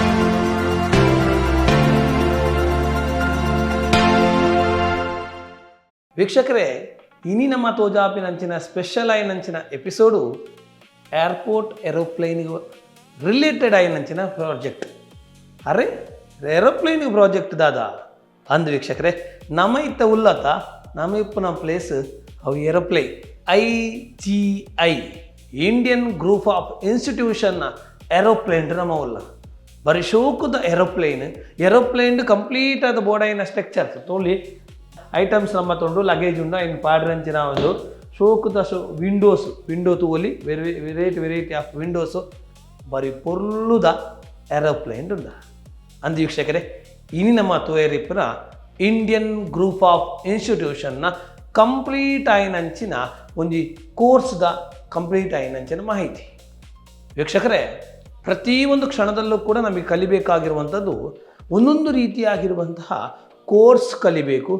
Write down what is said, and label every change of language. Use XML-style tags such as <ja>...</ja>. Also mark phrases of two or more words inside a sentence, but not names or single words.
<tcy>ವೀಕ್ಷಕರೇ, ಇನಿ ನಮ್ಮ ತೋಜಾಪಿನಂಚಿನ ಸ್ಪೆಷಲ್ ಆಯ್ನಂಚಿನ ಎಪಿಸೋಡು</tcy> <en>airport aeroplane related</en> <tcy>ಆಯ್ನಂಚಿನ ಪ್ರಾಜೆಕ್ಟ್. ಅರೆ</tcy> <en>aeroplane project</en> <tcy>ದಾದಾ ಅಂದ್ ವೀಕ್ಷಕರೇ, ನಮ್ಮ ಇತ್ತ ಉಲ್ಲತ ನಮ್ಮ ಇಪ್ಪನ ಪ್ಲೇಸ್ ಅವು ಏರೋಪ್ಲೇನ್ IGI ಇಂಡಿಯನ್ ಗ್ರೂಪ್ ಆಫ್ ಇನ್ಸ್ಟಿಟ್ಯೂಷನ್ನ ಏರೋಪ್ಲೇನ್ ನಮ್ಮ ಉಲ್ಲ ಬರೀ ಶೋಕದ ಏರೋಪ್ಲೇನ್ ಕಂಪ್ಲೀಟ್ ಆದ ಬೋರ್ಡೈನ ಸ್ಟ್ರಕ್ಚರ್ಸ್ ತೋಲಿ ಐಟಮ್ಸ್ ನಮ್ಮ ತೊಂಡು ಲಗೇಜ್ ಉಂಡ ಇನ್ನು ಪಾಡ್ರಂಚಿನ ಒಂದು ಶೋಕದ ವಿಂಡೋ ತೂಲಿ</tcy> <en>variety of windows</en> <tcy>ಬರೀ ಪೊರ್ಲುದ ಏರೋಪ್ಲೇನ್ ಉಂಡ ಅಂದು ವೀಕ್ಷಕರೇ, ಇನಿ ನಮ್ಮ ತೋಯರಿಪ್ಪನ ಇಂಡಿಯನ್ ಗ್ರೂಪ್ ಆಫ್ ಇನ್ಸ್ಟಿಟ್ಯೂಷನ್ನ ಕಂಪ್ಲೀಟ್ ಆಯ್ನಂಚಿನ ಒಂದು ಕೋರ್ಸ್ದ ಕಂಪ್ಲೀಟ್ ಆಯ್ನಂಚಿನ ಮಾಹಿತಿ.</tcy> <kn>ವೀಕ್ಷಕರೇ, ಪ್ರತಿಯೊಂದು ಕ್ಷಣದಲ್ಲೂ ಕೂಡ ನಮಗೆ ಕಲಿಬೇಕಾಗಿರುವಂಥದ್ದು ಒಂದೊಂದು ರೀತಿಯಾಗಿರುವಂತಹ ಕೋರ್ಸ್ ಕಲಿಬೇಕು.</kn>